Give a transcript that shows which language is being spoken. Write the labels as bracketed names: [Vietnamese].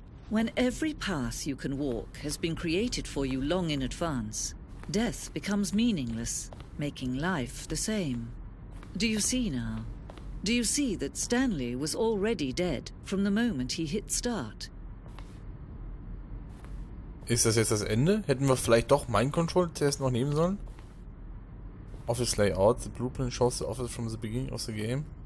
[English] When every path you can walk has been created for you long in advance, death becomes meaningless, making life the same. Do you see now? Do you see that Stanley was already dead from the moment he hit start? [German] Ist das jetzt das Ende? Hätten wir vielleicht doch Mind Control zuerst noch nehmen sollen? [English] Office Layout. The blueprint shows the office from the beginning of the game.